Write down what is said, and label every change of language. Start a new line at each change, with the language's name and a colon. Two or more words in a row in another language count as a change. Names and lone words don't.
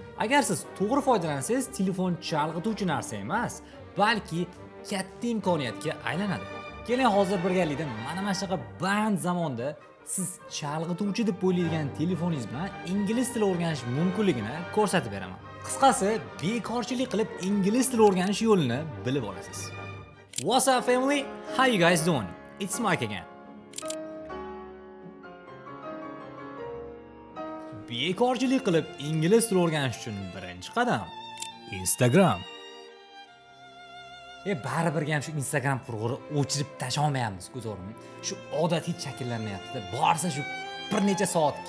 Uzbek: Agar siz to'g'ri foydalansangiz, telefon chalg'ituvchi narsa emas, balki katta imkoniyatga aylanadi. Keling hozir birgalikda mana shunaqa band zamonda siz chalg'ituvchi deb o'ylaydigan telefoningiz bilan ingliz tili o'rganish mumkinligini ko'rsatib beraman. Qisqasi, bekorchilik qilib ingliz tili o'rganish yo'lini bilib olasiz.
English: What's up family? How you guys doing? It's Mike again.
Uzbek: Bekorchilik qilib ingliz tili o'rganish uchun birinchi qadam Instagram. Baribir ham shu Instagram qurg'uri o'chirib tasha olmayapmiz, ko'zorim. Shu odatiy shakllanyapti. Borsa shu bir necha soatga.